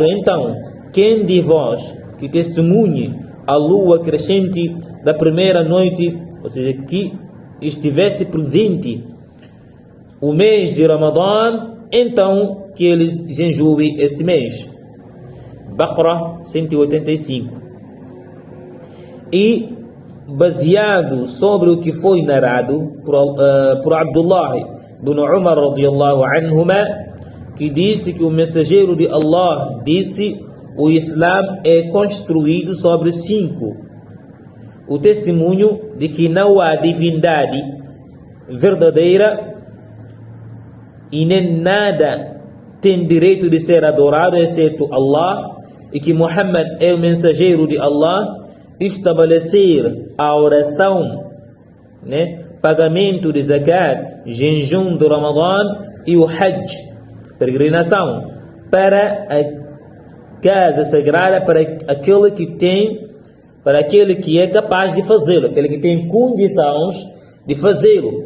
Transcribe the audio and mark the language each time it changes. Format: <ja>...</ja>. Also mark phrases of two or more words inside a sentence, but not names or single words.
<pt>Então, quem de vós que testemunhe a lua crescente da primeira noite, ou seja, que estivesse presente o mês de Ramadã, então que ele jejue esse mês. Baqarah 185. E baseado sobre o que foi narrado por Abdullah ibn Umar</pt> <ar>رضي الله عنهما,</ar> <pt>que disse que o mensageiro de Allah disse: o Islã é construído sobre 5: o testemunho de que não há divindade verdadeira e nem nada tem direito de ser adorado exceto Allah, e que Muhammad é o mensageiro de Allah, estabelecer a oração, pagamento de zakat, jejum do Ramadã e o Hajj, peregrinação, para a casa sagrada, para aquele que tem, para aquele que é capaz de fazê-lo, aquele que tem condições de fazê-lo.</pt>